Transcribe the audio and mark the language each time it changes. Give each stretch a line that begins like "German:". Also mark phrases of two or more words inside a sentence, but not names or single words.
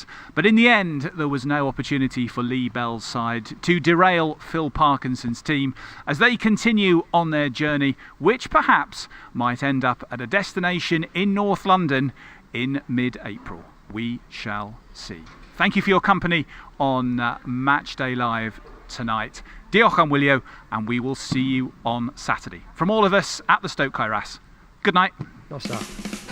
English: But in the end, there was no opportunity for Lee Bell's side to derail Phil Parkinson's team as they continue on their journey, which perhaps might end up at a destination in North London in mid-April. We shall see. Thank you for your company on Matchday Live tonight.
Welsh: Diolch am wylio,
English: and we will see you on Saturday. From all of us at the Stoke Kairas, good night. Not that.